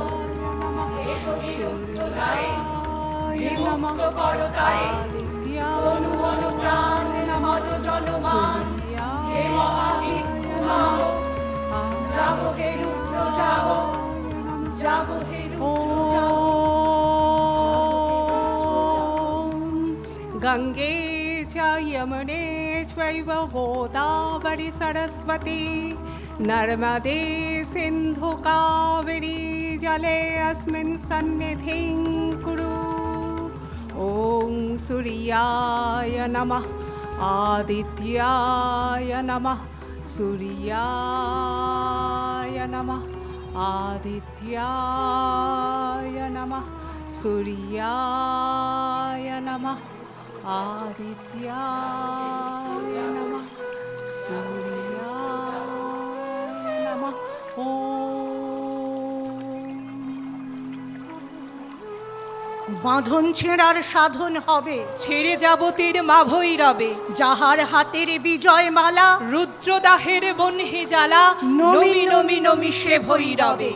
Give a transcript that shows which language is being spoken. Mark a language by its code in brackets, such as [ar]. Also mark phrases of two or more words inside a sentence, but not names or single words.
[bn] এসো হে রুদ্র দ্বারে, বিমুক্ত করো তারে, অনু অনু প্রাণ মদ জনমান, হে মহাভিক্ষু মাগো। জাগো হে রুদ্র জাগো, জাগো হে রুদ্র জাগো। [sa] গঙ্গে চ यमुने चैव गोदावरी सरस्वती नर्मदे सिन्धु कावेरी जले अस्मिन् सन्निधिं कुरु। ॐ सूर्याय नमः, आदित्याय नमः, सूर्याय नमः, आदित्याय नमः, सूर्याय नमः, आदित्याय नमः, सूर्याय नमः। [bn] বাঁধন ছেঁড়ার সাধন হবে, ছেড়ে যাব তীর মা ভৈরবে, যাহার হাতের বিজয় মালা, রুদ্রদাহের বহ্নি জ্বালা, নমি নমি নমি সে ভৈরবে।